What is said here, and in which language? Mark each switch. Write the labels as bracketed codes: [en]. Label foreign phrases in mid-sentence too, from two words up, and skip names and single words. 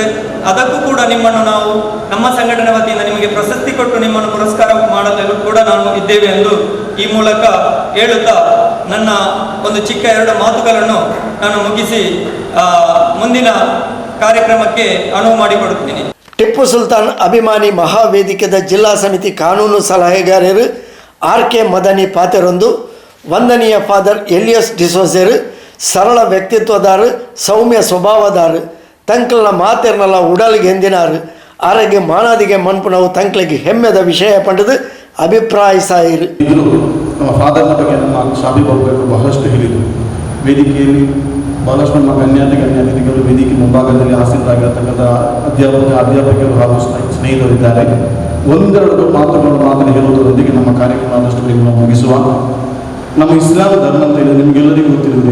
[kn] ಅದಕ್ಕೂ ಕೂಡ ನಿಮ್ಮನ್ನು ನಾವು ನಮ್ಮ ಸಂಘಟನೆ ವತಿಯಿಂದ ನಿಮಗೆ ಪ್ರಶಸ್ತಿ ಕೊಟ್ಟು ನಿಮ್ಮನ್ನು ಪುರಸ್ಕಾರ ಮಾಡಲು ಕೂಡ ನಾವು ಇದ್ದೇವೆ ಎಂದು ಈ ಮೂಲಕ ಹೇಳುತ್ತಾ ನನ್ನ ಒಂದು ಚಿಕ್ಕ 2 ಮಾತುಗಳನ್ನು ನಾನು ಮುಗಿಸಿ ಮುಂದಿನ ಕಾರ್ಯಕ್ರಮಕ್ಕೆ ಅನುವು ಮಾಡಿಕೊಡುತ್ತೇನೆ. [tcy] ಟಿಪ್ಪು ಸುಲ್ತಾನ್ ಅಭಿಮಾನಿ ಮಹಾವೇದಿಕೆದ ಜಿಲ್ಲಾ ಸಮಿತಿ ಕಾನೂನು ಸಲಹೆಗಾರರು RK ಮದನಿ ಪಾತೆರೊಂದು ವಂದನೀಯ ಫಾದರ್ ಎಲಿಯಸ್ ಡಿಸೋಜರ್ ಸರಳ ವ್ಯಕ್ತಿತ್ವದಾರು, ಸೌಮ್ಯ ಸ್ವಭಾವದಾರು, ತಂಕಲ್ನ ಮಾತೆರ್ನಲ್ಲ ಉಡಲಿಗೆ ಎಂದಿನಾರು, ಆರೋಗ್ಯ ಮಾನಾದಿಗೆ ಮನ್ಪುಣವು ತಂಕ್ಲಿಗೆ ಹೆಮ್ಮೆದ ವಿಷಯ ಪಂಡದು ಅಭಿಪ್ರಾಯಿಸಾಯಿರು. [kn] ನಮ್ಮ ಫಾದರ್ನ ಬಗ್ಗೆ ನಮ್ಮ ಶಾಬಿ ಬಾಬು ಬಹಳಷ್ಟು ಹೇಳಿದರು. ವೇದಿಕೆಯಲ್ಲಿ ಬಹಳಷ್ಟು ನಮ್ಮ ಗಣ್ಯಾತಿಥಿಗಳು ವೇದಿಕೆ ಮುಂಭಾಗದಲ್ಲಿ ಆಸೀನರಾಗಿರತಕ್ಕಂಥ ಅಧ್ಯಾಪಕರು ಹಾಗೂ ಸ್ನೇಹಿತರಿದ್ದಾರೆ. ಒಂದೆರಡು ಮಾತನ್ನು ಹೇಳುವುದರೊಂದಿಗೆ ನಮ್ಮ ಕಾರ್ಯಕ್ರಮ ಆದಷ್ಟು ಮುಗಿಸುವ. ನಮ್ಮ ಇಸ್ಲಾಂ ಧರ್ಮ ಅಂತ ಹೇಳಿ ನಿಮಗೆಲ್ಲರಿಗೂ ಗೊತ್ತಿರುವುದೇ.